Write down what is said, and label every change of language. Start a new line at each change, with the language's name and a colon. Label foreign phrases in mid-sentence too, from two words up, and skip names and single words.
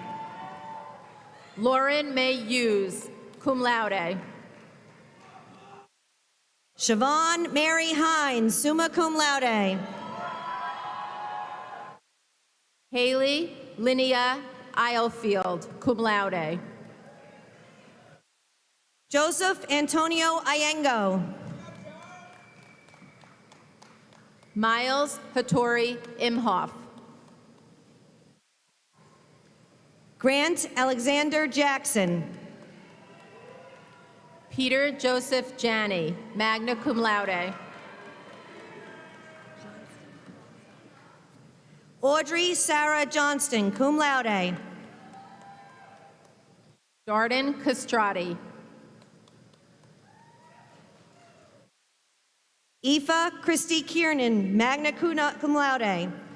English: Lauren May Hughes,
Latin: cum laude.
English: Siobhan Mary Hines,
Latin: summa cum laude.
English: Haley Linnea Islefield,
Latin: cum laude.
English: Joseph Antonio Iengo. Miles Hattori Imhoff. Grant Alexander Jackson. Peter Joseph Janney,
Latin: magna cum laude.
English: Audrey Sarah Johnston,
Latin: cum laude.
English: Darden Castrati. Aoife Christy Kiernan,
Latin: magna cum laude.